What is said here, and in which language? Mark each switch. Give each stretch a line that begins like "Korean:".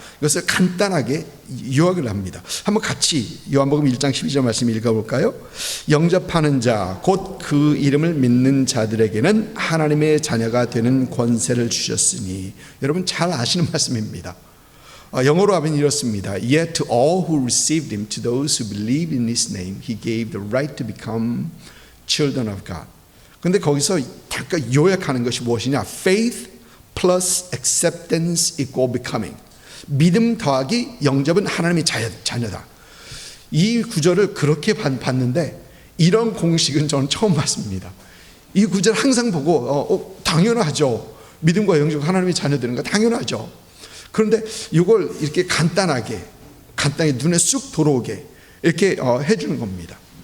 Korean: 이것을 간단하게 요약을 합니다. 한번 같이 요한복음 1장 12절 말씀 읽어볼까요? 영접하는 자, 곧 그 이름을 믿는 자들에게는 하나님의 자녀가 되는 권세를 주셨으니. 여러분 잘 아시는 말씀입니다. 영어로 하면 이렇습니다.
English: Yet to all who received him, to those who believe in his name, he gave the right to become children of God.
Korean: 근데 거기서 잠깐 요약하는 것이 무엇이냐?
English: Faith plus acceptance equal becoming.
Korean: 믿음 더하기 영접은 하나님의 자녀다. 이 구절을 그렇게 봤는데 이런 공식은 저는 처음 봤습니다. 이 구절 항상 보고 당연하죠. 믿음과 영접은 하나님의 자녀되는 거 당연하죠. 그런데 이걸 이렇게 간단하게 눈에 쑥 들어오게 이렇게 해주는 겁니다.